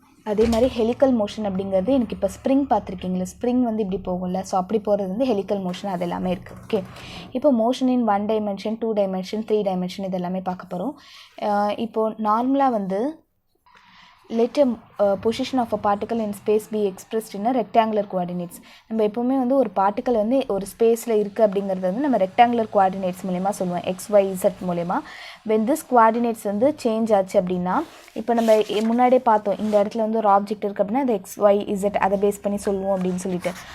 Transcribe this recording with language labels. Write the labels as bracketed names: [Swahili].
[Tamil] அதே மாதிரி helical motion அப்படிங்கிறது எனக்கு இப்போ ஸ்ப்ரிங் பார்த்துருக்கீங்களா, ஸ்ப்ரிங் வந்து இப்படி போகும்ல, ஸோ அப்படி போகிறது வந்து ஹெலிக்கல் மோஷன். அது எல்லாமே இருக்குது. ஓகே, இப்போ மோஷன் இன் 1 டைமென்ஷன் 2 டைமென்ஷன் 3 டைமென்ஷன் இது எல்லாமே பார்க்க போகிறோம். இப்போது நார்மலாக வந்து [English] let a position of a particle in space be expressed in a rectangular coordinates. [Tamil] நம்ம எப்போவுமே வந்து ஒரு பார்ட்டிக்கல் வந்து ஒரு ஸ்பேஸில் இருக்குது அப்படிங்கிறது வந்து நம்ம ரெக்டாங்குலர் கோஆர்டினேட்ஸ் மூலமா சொல்லுவோம், XYZ மூலமா. [English] when this coordinates [Tamil] வந்து சேஞ்ச் ஆச்சு அப்படின்னா, இப்போ நம்ம முன்னாடியே பார்த்தோம் இந்த இடத்துல வந்து ஒரு ஆப்ஜெக்ட் இருக்குது அப்படின்னா அது XYZ அதை பேஸ் பண்ணி சொல்லுவோம் அப்படின்னு சொல்லிட்டு.